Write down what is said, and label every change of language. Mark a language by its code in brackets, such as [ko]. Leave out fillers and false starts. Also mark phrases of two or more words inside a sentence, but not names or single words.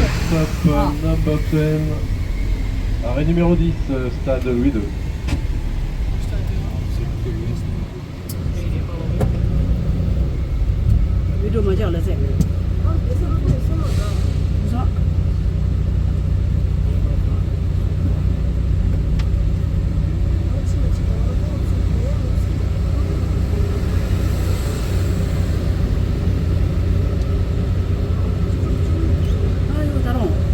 [en] stop number 10. [fr] Arrêt numéro 10, stade Louis II. [ko] 위로 먼저 올라세요. 무서워. 아이고 다롱.